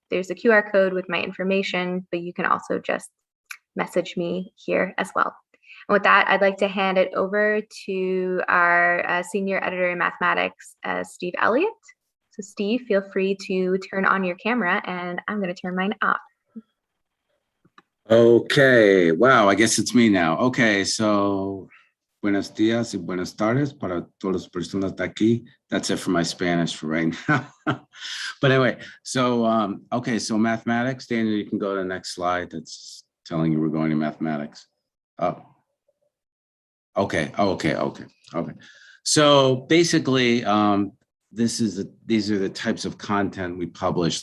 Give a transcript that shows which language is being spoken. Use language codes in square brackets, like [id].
[en] There's a QR code with my information, but you can also just message me here as well. And with that, I'd like to hand it over to our senior editor in mathematics, Steve Elliott. So Steve, feel free to turn on your camera, and I'm going to turn mine off. Okay, wow, I guess it's me now. Okay, so [es] buenos días y buenas tardes para todas las personas de aquí. [en] That's it for my Spanish for right now. But anyway, so, okay, so mathematics. Daniel, you can go to the next slide. That's telling you we're going to mathematics. Oh, okay, okay. So basically, these are the types of content we publish.